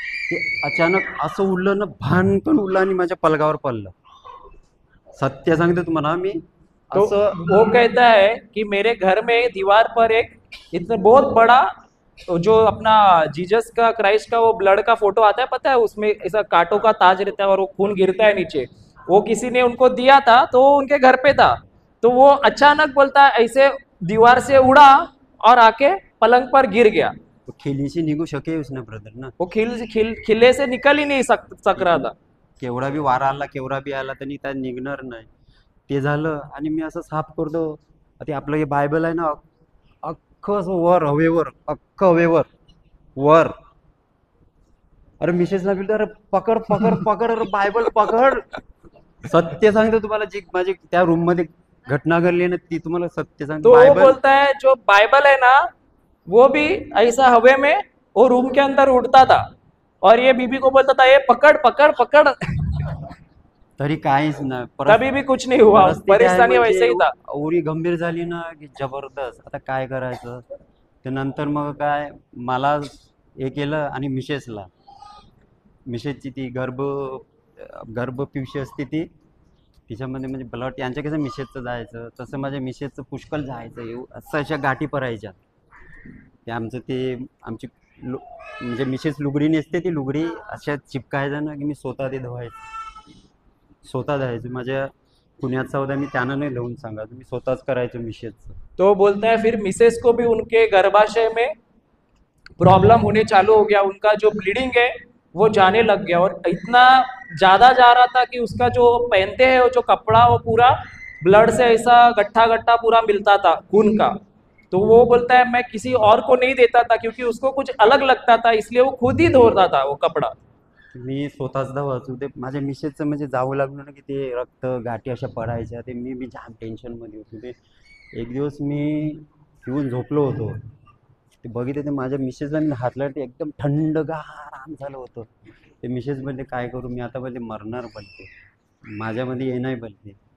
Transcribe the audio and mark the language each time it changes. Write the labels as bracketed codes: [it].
[mr] ते अचानक असं उडलं ना, भान पण उडलं आणि माझ्या पलगावर पडलं. सत्य सांगते तुम्हाला मी. [hi] तो वो कहता है कि मेरे घर में दीवार पर एक इतना बहुत बड़ा जो अपना जीसस का, क्राइस्ट का वो ब्लड का फोटो आता है, पता है उसमें ऐसा कांटों का ताज रहता है और वो खून गिरता है नीचे, वो किसी ने उनको दिया था, तो वो उनके घर पे था. तो वो अचानक बोलता है ऐसे दीवार से उड़ा और आके पलंग पर गिर गया. तो खिली से निघू शके उसने ब्रदर ना, वो खिले से निकल ही नहीं सक रहा था. [mr] केवढा बी वारा आला केवढा बी आला तरी त्या निघणार नाही. ते झालं आणि मी असं साफ करतो. ते आपलं हे बायबल आहे ना, अख्खं असं वर हवेवर, अख्खं हवेवर वर. अरे मिसेसला बोलतो अरे पकड पकड पकड, अरे बायबल पकड. सत्य सांगतो तुम्हाला, जी माझी त्या रूम मध्ये घटना घडली ना ती तुम्हाला सत्य सांगतो. [hi] तो वो बायबल बोलता है जो बाइबल है ना वो भी ऐसा हवे में वो रूम के अंदर उड़ता था और ये बीबी को बोलता था ये पकड़ पकड़ पकड़ [mr] तरी काहीच नाही. [hi] तभी भी कुछ नहीं हुआ, [mr] परिस्थिती आहे [hi] परेशानी [mr] म्हणजे [hi] वैसे ही था. [mr] एवढी गंभीर झाली ना की जबरदस्त. आता काय करायचं ते नंतर मग काय मला हे केलं आणि मिसेसची ती गर्भपिशवी असते ती तिच्यामध्ये म्हणजे ब्लड यांच्या कसं मिसेसचं जायचं तसं माझ्या मिसेसचं पुष्कळ जायचं असं अशा गाठी पडायच्या. ते आमचं ते आमची म्हणजे मिसेस लुगडी नेसते ती लुगडी अशा चिपकायच्या ना की मी स्वतः ते स्वतः जायचो. माझ्या पुण्याचा होता मी त्यांना नाही धुवून सांगायचो, मी स्वतःच करायचो मिसेसचं. [hi] तो बोलता है फिर मिसेस को भी उनके गर्भाशय में प्रॉब्लम होने चालू हो गया, उनका जो ब्लीडिंग है वो जाने लग गया और इतना ज्यादा जा रहा था कि उसका जो पहनते हैं वो जो कपड़ा वो पूरा ब्लड से ऐसा गट्ठा गट्ठा पूरा मिलता था खून का. तो वो बोलता है मैं किसी और को नहीं देता था क्योंकि उसको कुछ अलग लगता था, इसलिए वो खुद ही धोता था वो कपड़ा. [mr] मी स्वतःच धावायचो. ते माझ्या मिसेसचं म्हणजे जावं लागलं ना की ते रक्त गाठी अशा पडायच्या. ते मी जाम टेन्शनमध्ये होतो. ते एक दिवस मी येऊन झोपलो होतो, ते बघितलं ते माझ्या मिसेसला मी हात लावला, ते एकदम थंडगार आराम झालं होतं. ते मिसेस म्हणते काय करू मी आता, बोलते मरणार बोलते, माझ्यामध्ये ये नाही बोलते.